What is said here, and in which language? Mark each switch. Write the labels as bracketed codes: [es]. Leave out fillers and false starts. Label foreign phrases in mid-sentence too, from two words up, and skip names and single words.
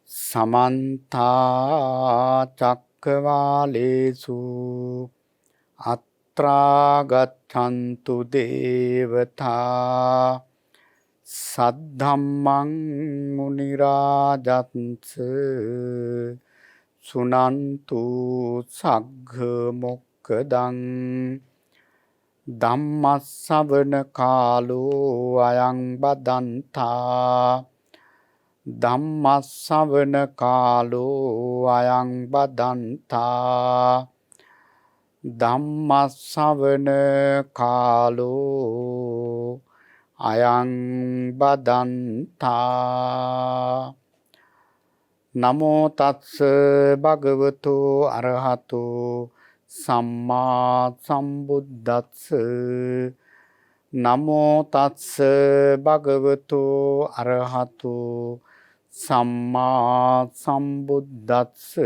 [pi] समन्ता चक्रवालेषु अत्रा गच्छन्तु देवता सद्धम्मं मुनिराजन्स सुनन्तु सग्ग मोक्खदं ධම්මස්සවන කාලෝ අයං බදන්තා ධම්මස්සවන කාලෝ අයං බදන්තා ධම්මස්සවන කාලෝ අයං බදන්තා නමෝ තස්ස භගවතු අරහතෝ සම්මා සම්බුද්දස්ස නමෝ තස්ස භගවතු අරහතු සම්මා සම්බුද්දස්ස